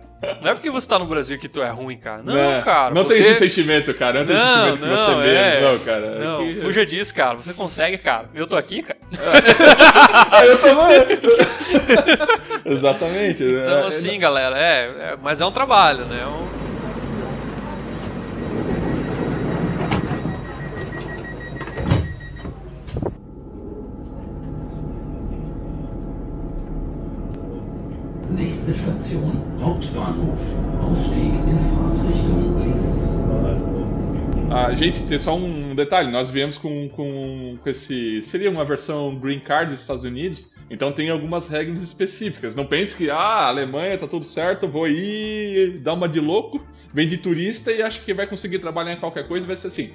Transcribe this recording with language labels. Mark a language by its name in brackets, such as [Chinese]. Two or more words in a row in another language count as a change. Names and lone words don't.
[Portuguese] Não é porque você tá no Brasil que tu é ruim, cara. Não, cara. Não tem esse sentimento, cara. Não tem esse sentimento que você mesmo. Não, cara. Não, fuja disso, cara. Você consegue, cara. Eu tô aqui, cara. Eu também. Exatamente. Então, assim, galera, mas é um trabalho, né? [German] Nächste Station, Hauptbahnhof. Ausstieg in Fahrtrichtung links. [Portuguese] Gente, tem só um detalhe. Nós viemos com esse... Seria uma versão Green Card dos Estados Unidos. Então tem algumas regras específicas. Não pense que, a Alemanha tá tudo certo, vou ir dar uma de louco, vem de turista e acha que vai conseguir trabalhar em qualquer coisa, vai ser assim.